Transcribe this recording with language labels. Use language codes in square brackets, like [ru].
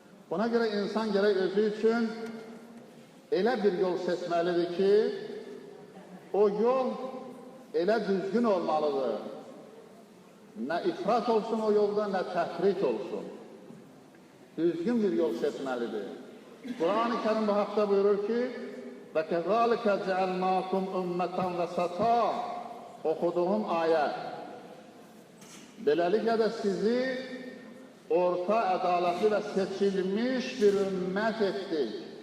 [az] Buna görə insan gərək özü üçün elə bir yol seçməlidir ki, o yol elə düzgün olmalıdır. Nə ifrat olsun o yolda, nə təfrit olsun. Düzgün bir yol seçməlidir. Quran-ı Kerim bu haqda buyurur ki, [ar] və kəzəlikə cəəlnəkum ümmətən və səta. [az] Oxuduğum ayə. Beləliklə də sizi orta, ədalətli və seçilmiş bir ümmət etdik.